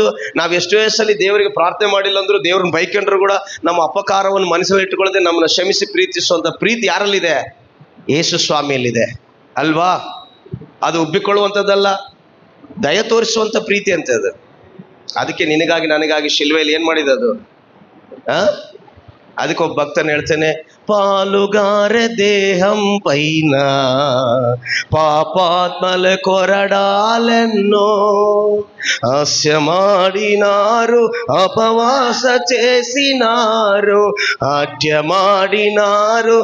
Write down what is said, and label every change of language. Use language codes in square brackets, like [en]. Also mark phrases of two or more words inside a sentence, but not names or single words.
[kn] ನಾವು ಎಷ್ಟೋ ಸಲ ದೇವರಿಗೆ ಪ್ರಾರ್ಥನೆ ಮಾಡಿಲ್ಲ ಅಂದರೂ ದೇವ್ರನ್ನ ಬೈಕೊಂಡ್ರು ಕೂಡ ನಮ್ಮ ಅಪಕಾರವನ್ನು ಮನಸ್ಸಲ್ಲಿ ಇಟ್ಟುಕೊಳ್ಳದೆ ನಮ್ಮನ್ನು ಕ್ಷಮಿಸಿ ಪ್ರೀತಿಸುವಂಥ ಪ್ರೀತಿ ಯಾರಲ್ಲಿದೆ? ಯೇಸು ಸ್ವಾಮಿಯಲ್ಲಿದೆ ಅಲ್ವಾ? ಅದು ಉಬ್ಬಿಕೊಳ್ಳುವಂಥದ್ದಲ್ಲ, ದಯ ತೋರಿಸುವಂಥ ಪ್ರೀತಿ ಅಂತ ಅದು. ಅದಕ್ಕೆ ನಿನಗಾಗಿ ನನಗಾಗಿ ಶಿಲ್ವೆಯಲ್ಲಿ ಏನು ಮಾಡಿದೆ ಅದು? ಅದಕ್ಕೆ ಒಬ್ಬ ಭಕ್ತನ ಹೇಳ್ತೇನೆ, [te] పాలుగార దేహం పైన పాపాత్మల కొరడాలెన్నో హాస్యమాడినారు, అపవాస చేసినారు, నాట్యమాడినారు,